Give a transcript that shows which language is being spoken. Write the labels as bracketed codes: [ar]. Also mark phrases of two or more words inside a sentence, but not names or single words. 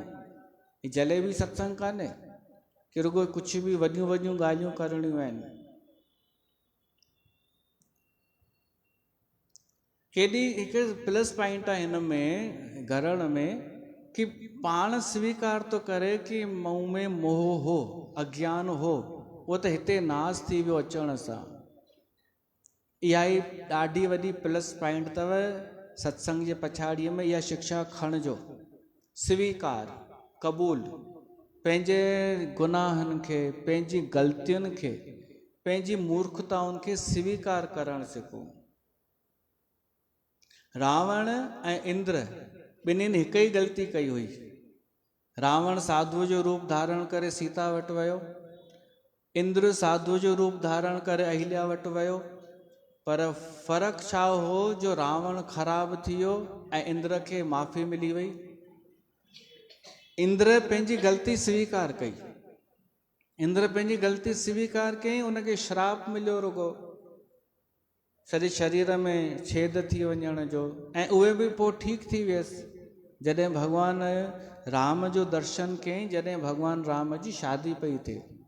[sd] जलेबी सत्संग कान्हे कि रुगो कुझु बि वॾियूं वॾियूं ॻाल्हियूं करणियूं आहिनि। केॾी हिकु [en] plus point [sd] आहे हिन में, गरड़ में, कि पाण स्वीकार थो करे कि मूं में मोह हो, अज्ञान हो, उहो त हिते नास थी वियो अचण सां। इहा ई ॾाढी वॾी [en] plus point [sd] अथव सत्संग जे पछाड़ीअ में। इहा शिक्षा खणिजो, स्वीकार, क़बूल, पंहिंजे गुनाहनि खे, पंहिंजी ग़लतियुनि खे, पंहिंजी मूर्खताउनि खे स्वीकार करणु सिखो। रावण ऐं इंद्र ॿिन्हिनि हिकु ई ग़लती कई हुई। रावण साधुअ जो रूप धारण करे सीता वटि वियो, इंद्र साधुअ जो रूप धारण करे अहिल्या वटि वियो, पर फ़र्क़ु छा हो जो रावण ख़राबु थी वियो ऐं इंद्र खे माफ़ी मिली वई। इंद्र पंहिंजी ग़लती स्वीकार कई, इंद्र पंहिंजी ग़लती स्वीकार कई, उनखे श्राप मिलियो रुगो सॼे शरीर में छेद थी वञण जो, ऐं उहे बि पोइ ठीकु थी वियसि जॾहिं भॻवान राम जो दर्शन कयईं, जॾहिं भॻवान राम जी शादी पई थिए।